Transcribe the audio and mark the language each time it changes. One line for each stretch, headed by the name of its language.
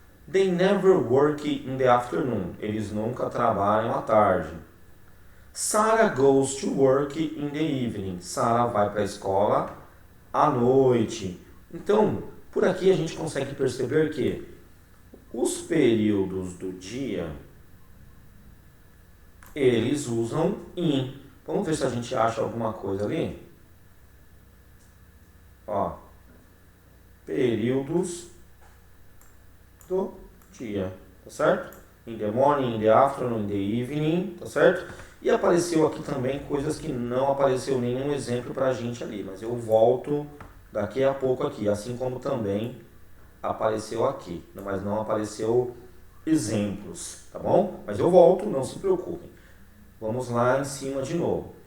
English: They never work in the afternoon.
Portuguese: Eles nunca trabalham à tarde.
English: Sarah goes to work in the evening.
Portuguese: Sarah vai para a escola à noite. Então, por aqui a gente consegue perceber que os períodos do dia, eles usam in. Vamos ver se a gente acha alguma coisa ali. Ó, períodos do dia, tá certo?
English: In the morning, in the afternoon, in the evening, tá certo?
Portuguese: E apareceu aqui também coisas que não apareceu nenhum exemplo pra gente ali, mas eu volto daqui a pouco aqui, assim como também apareceu aqui, mas não apareceu exemplos, tá bom? Mas eu volto, não se preocupem. Vamos lá em cima de novo.